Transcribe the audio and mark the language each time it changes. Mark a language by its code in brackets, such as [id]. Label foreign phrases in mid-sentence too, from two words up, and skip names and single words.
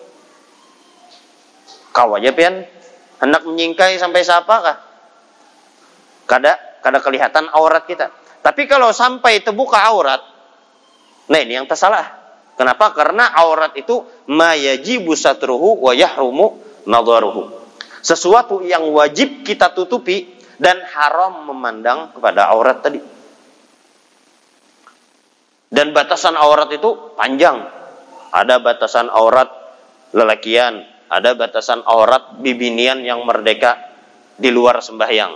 [bjn] Kau aja pian hendak menyingkai sampai siapa kah? [id] Kada kelihatan aurat kita. Tapi kalau sampai terbuka aurat, nah ini yang tersalah. Kenapa? Karena aurat itu [ar] ma yajibu satruhu wa yahrumu nadharuhu. [id] Sesuatu yang wajib kita tutupi dan haram memandang kepada aurat tadi. Dan batasan aurat itu panjang. Ada batasan aurat lelakian, ada batasan aurat bibinian yang merdeka di luar sembahyang.